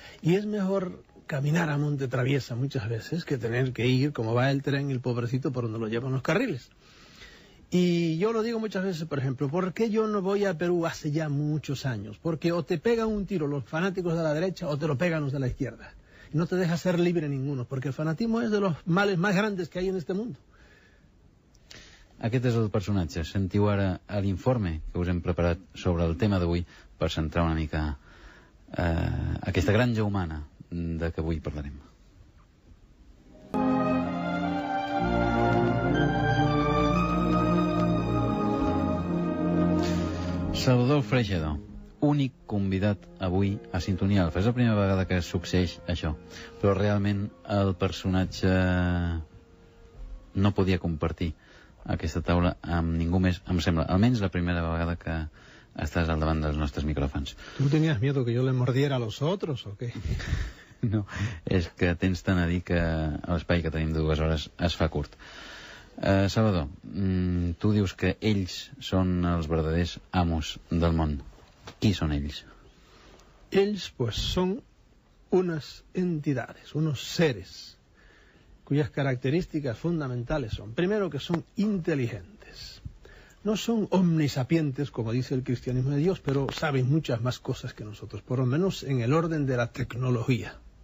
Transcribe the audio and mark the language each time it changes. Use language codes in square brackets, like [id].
[es] Y es mejor caminar a monte traviesa muchas veces que tener que ir, como va el tren, el pobrecito, por donde lo llevan los carriles. Y yo lo digo muchas veces, por ejemplo, ¿por qué yo no voy a Perú hace ya muchos años? Porque o te pegan un tiro los fanáticos de la derecha o te lo pegan los de la izquierda. Y no te deja ser libre ninguno, porque el fanatismo es de los males más grandes que hay en este mundo. [ca] Aquest és el personatge. Sentiu ara l'informe que us hem preparat sobre el tema d'avui per centrar una mica aquesta granja humana de què avui parlarem. Salvador Freixedo, únic convidat avui a Sintonia Alfa. És la primera vegada que succeeix això, però realment el personatge no podia compartir aquesta taula amb ningú més, em sembla, almenys la primera vegada que estàs al davant dels nostres micròfons. [es] ¿Tú tenías miedo que yo le mordiera a los otros o qué? [ca] No, és que tens tant a dir que l'espai que tenim de 2 hores es fa curt. Salvador, tu dius que ells són els verdaders amos del món. Qui són ells? [es] Ells, pues, son unas entidades, unos seres, cuyas características fundamentales son, primero, que son inteligentes. No son omnisapientes, como dice el cristianismo de Dios, pero saben muchas más cosas que nosotros, por lo menos en el orden de la tecnología.